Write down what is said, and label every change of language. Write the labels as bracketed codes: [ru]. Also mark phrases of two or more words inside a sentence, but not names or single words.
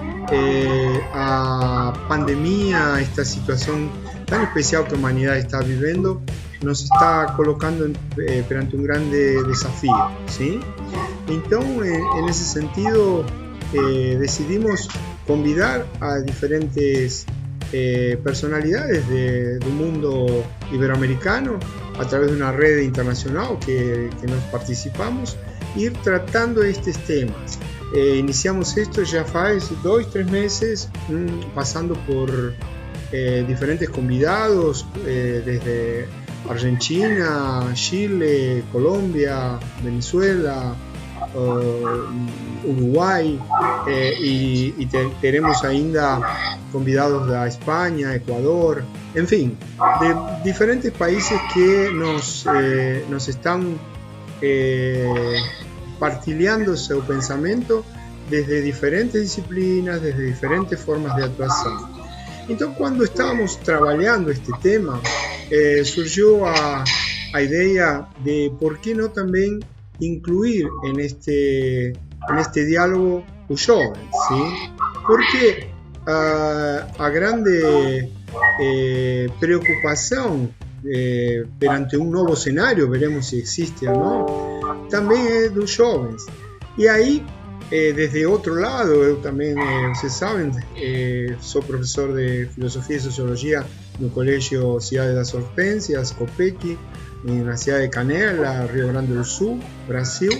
[pt] a pandemia, esta situação tão especial que a humanidade está vivendo, nos está colocando perante um grande desafio, ¿sí? Então, nesse sentido, decidimos convidar a diferentes personalidades do mundo iberoamericano [es] a través de una red internacional que nos participamos, ir tratando estos temas. Iniciamos esto ya hace 2-3 meses, pasando por diferentes convidados desde Argentina, Chile, Colombia, Venezuela, Uruguay, y tenemos [pt] ainda convidados [es] de España, Ecuador, en fin, de diferentes países que nos están partilhando su pensamiento desde diferentes disciplinas, desde diferentes formas de actuación. Entonces, cuando estábamos trabajando este tema, surgió a idea de por qué no también incluir en este diálogo [pt] os jovens, [es] ¿sí? [pt] Porque a grande preocupação perante um novo cenário, veremos se existe ou não, também é dos jovens. E aí, desde outro lado, eu também, vocês sabem, sou professor de Filosofia e Sociologia no Colégio Cidade das Hortênsias, COPEC, na cidade de Canela, Rio Grande do Sul, Brasil.